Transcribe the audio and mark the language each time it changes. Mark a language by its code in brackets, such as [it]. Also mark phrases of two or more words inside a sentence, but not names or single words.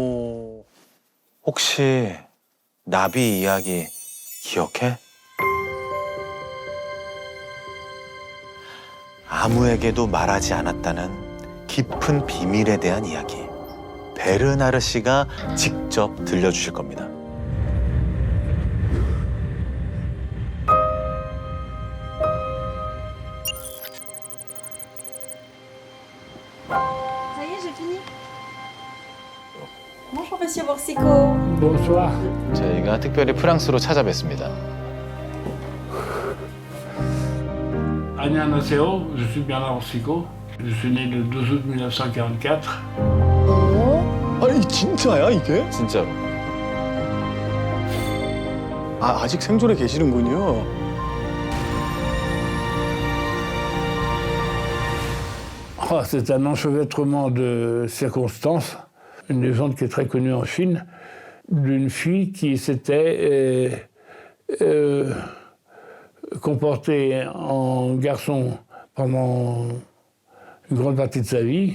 [ko] 혹시 나비 이야기 기억해? 아무에게도 말하지 않았다는 깊은 비밀에 대한 이야기. 베르나르 씨가 직접 들려주실 겁니다. [fr] Ça y est, j'ai fini. Bonjour, monsieur Borsico. Bonsoir. [ko] 저희가 특별히 프랑스로 찾아뵙습니다. 안녕하세요. [fr] Je suis Bernard Orsico. Je suis né le 12 août 1944. [ko] 아니 진짜야 이게? 진짜로. 아직 생존해 계시는군요. [fr] Ah, c'est un enchevêtrement de circonstances. Une légende qui est très connue en Chine, d'une fille qui s'était comportée en garçon pendant une grande partie de sa vie.